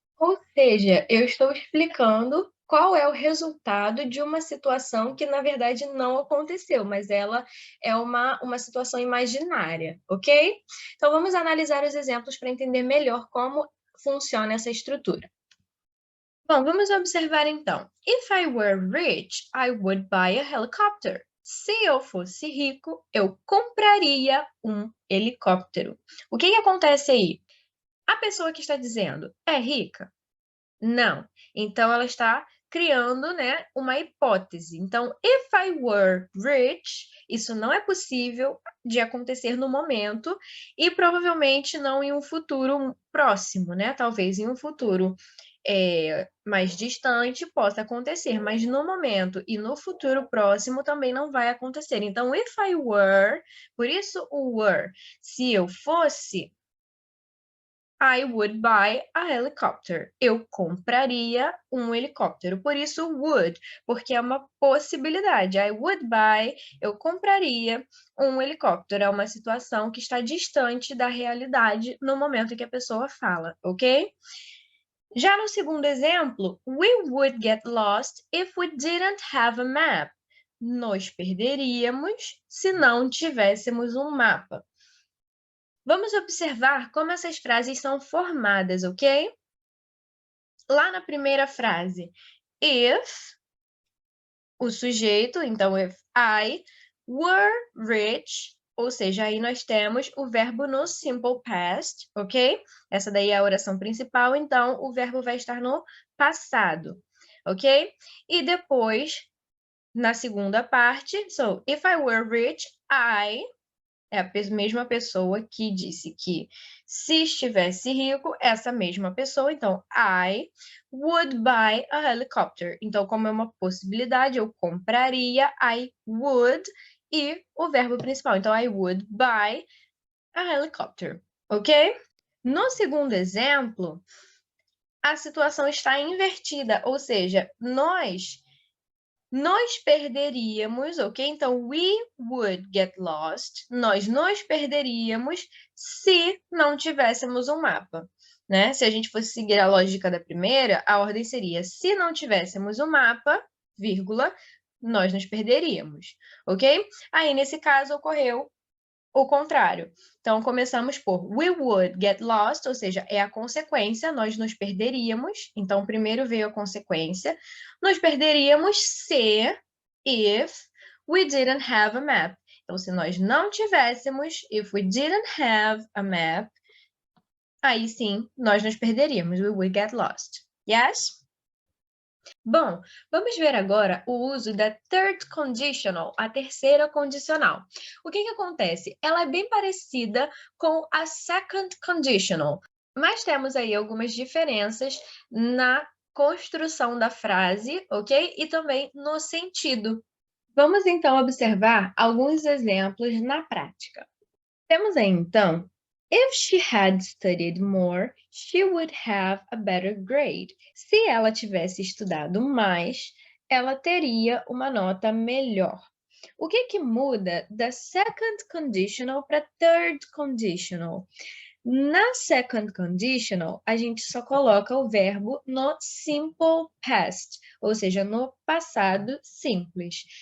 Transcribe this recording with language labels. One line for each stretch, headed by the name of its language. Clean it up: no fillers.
Portuguese: Ou seja, eu estou explicando qual é o resultado de uma situação que, na verdade, não aconteceu, mas ela é uma situação imaginária, ok? Então, vamos analisar os exemplos para entender melhor como funciona essa estrutura. Bom, vamos observar então.
English: If I were rich, I would buy a helicopter.
Portuguese: Se eu fosse rico, eu compraria um helicóptero. O que que acontece aí? A pessoa que está dizendo é rica? Não. Então, ela está criando, né, uma hipótese. Então,
English: if I were rich,
Portuguese: isso não é possível de acontecer no momento e provavelmente não em um futuro próximo, né? Talvez em um futuro mais distante possa acontecer, mas no momento e no futuro próximo também não vai acontecer. Então,
English: if I were,
Portuguese: por isso o were, se eu fosse,
English: I would buy a helicopter.
Portuguese: Eu compraria um helicóptero. Por isso, would, porque é uma possibilidade.
English: I would buy,
Portuguese: eu compraria um helicóptero. É uma situação que está distante da realidade no momento em que a pessoa fala, ok? Já no segundo exemplo,
English: we would get lost if we didn't have a map.
Portuguese: Nós perderíamos se não tivéssemos um mapa. Vamos observar como essas frases são formadas, ok? Lá na primeira frase, if, o sujeito, então
English: if I were rich,
Portuguese: ou seja, aí nós temos o verbo no simple past, ok? Essa daí é a oração principal, então o verbo vai estar no passado, ok? E depois, na segunda parte, so,
English: if I were rich,
Portuguese: I é a mesma pessoa que disse que se estivesse rico, essa mesma pessoa, então,
English: I would buy a helicopter.
Portuguese: Então, como é uma possibilidade, eu compraria,
English: I would,
Portuguese: e o verbo principal. Então,
English: I would buy a helicopter, ok?
Portuguese: No segundo exemplo, a situação está invertida, ou seja, nós perderíamos, ok? Então,
English: we would get lost.
Portuguese: Nós nos perderíamos se não tivéssemos um mapa, né? Se a gente fosse seguir a lógica da primeira, a ordem seria: se não tivéssemos um mapa, vírgula, nós nos perderíamos, ok? Aí, nesse caso, ocorreu o contrário. Então, começamos por
English: we would get lost,
Portuguese: ou seja, é a consequência, nós nos perderíamos. Então, primeiro veio a consequência. Nos perderíamos se,
English: if, we didn't have a map.
Portuguese: Então, se nós não tivéssemos,
English: if we didn't have a map,
Portuguese: aí sim, nós nos perderíamos.
English: We would get lost. Yes?
Portuguese: Bom, vamos ver agora o uso da third conditional, a terceira condicional. O que que acontece? Ela é bem parecida com a second conditional, mas temos aí algumas diferenças na construção da frase, ok? E também no sentido. Vamos então observar alguns exemplos na prática. Temos aí então:
English: if she had studied more, she would have a better grade.
Portuguese: Se ela tivesse estudado mais, ela teria uma nota melhor. O que que muda da second conditional para third conditional? Na second conditional, a gente só coloca o verbo no simple past, ou seja, no passado simples.